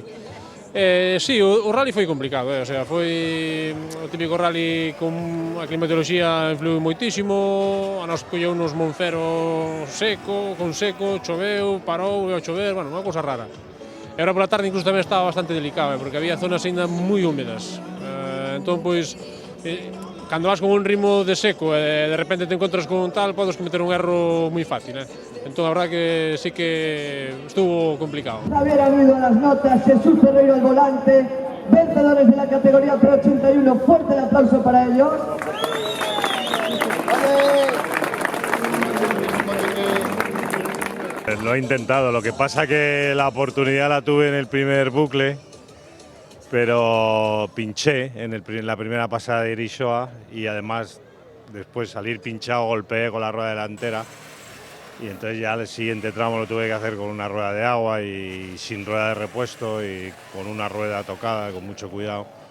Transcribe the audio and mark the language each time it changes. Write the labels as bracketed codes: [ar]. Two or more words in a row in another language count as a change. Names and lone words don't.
[gl] Sí, o rally foi complicado, [es] o sea, [gl] foi o típico rally con a climatoloxía influiu moitísimo, a nos colleu nos Monfero con seco, choveu, parou, a chover, bueno, unha cousa rara. E agora pola tarde incluso tamén estaba bastante delicado, porque había zonas ainda moi húmedas. Entón, pois, cando vas con un ritmo de seco e de repente te encontras con tal, podes cometer un erro moi fácil, Entón, [es] a verdad que sí que estuvo complicado. Javier Ruido a las notas, Jesús Ferreiro al volante, vencedores de la categoría Pro 81, fuerte el aplauso para ellos. Lo he intentado, lo que pasa que la oportunidad la tuve en el primer bucle, pero pinché en la primera pasada de Irishoa y además después salir pinchado golpeé con la rueda delantera y entonces ya el siguiente tramo lo tuve que hacer con una rueda de agua y sin rueda de repuesto y con una rueda tocada, con mucho cuidado